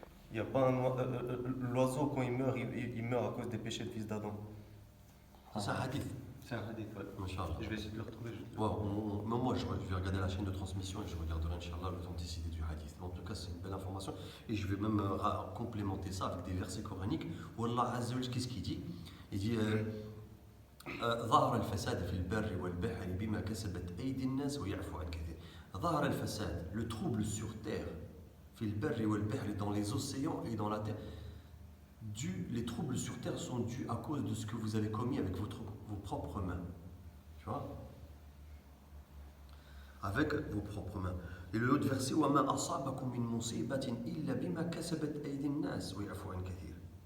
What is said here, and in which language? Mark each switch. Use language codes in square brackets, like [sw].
[fr] Il n'y a pas l'oiseau, quand il meurt à cause des péchés du fils d'Adam. C'est un hadith. C'est un hadith, ouais. Masha'Allah. Je vais essayer de le retrouver. Moi, je vais regarder la chaîne de transmission et je regarderai, Inch'Allah, l'authenticité du hadith. En tout cas, c'est une belle information. Et je vais même complémenter ça avec des versets coraniques où Allah Azza wa Jalla, qu'est-ce qu'il dit? Il dit [ar] ظهر الفساد في البر والبحر بما كسبت أيدي الناس ويعفو عن كثير. ظهر الفساد, [fr] le trouble sur terre, [ar] في البر والبحر, [fr] dans les océans et dans la terre. Les troubles sur terre sont dus à cause de ce que vous avez commis avec vos propres mains. Tu vois? Avec vos propres mains. Et le autre verset, [ar] وَمَا أَصَابَكُم مِّن مُّصِيبَةٍ إِلَّا بِمَا كَسَبَتْ أَيْدِي النَّاسِ وَيَعْفُو عَن كَثِيرٍ.